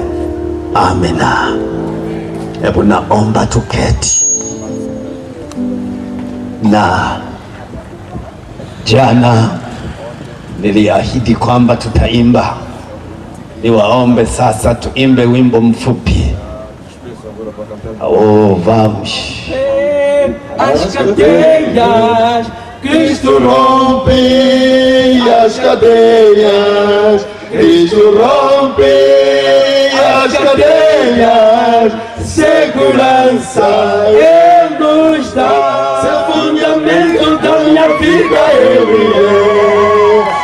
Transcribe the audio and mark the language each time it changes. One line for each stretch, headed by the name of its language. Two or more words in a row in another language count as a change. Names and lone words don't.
Swahili: Amina. Hebu naomba tuketi. Na jana niliahidi kwamba tutaimba. Niwaombe sasa tuimbe wimbo mfupi. Vamos.
Portuguese: As cadeias, Cristo rompe as cadeias, Cristo rompe as cadeias, segurança Ele nos dá, seu fundamento da minha vida Ele é.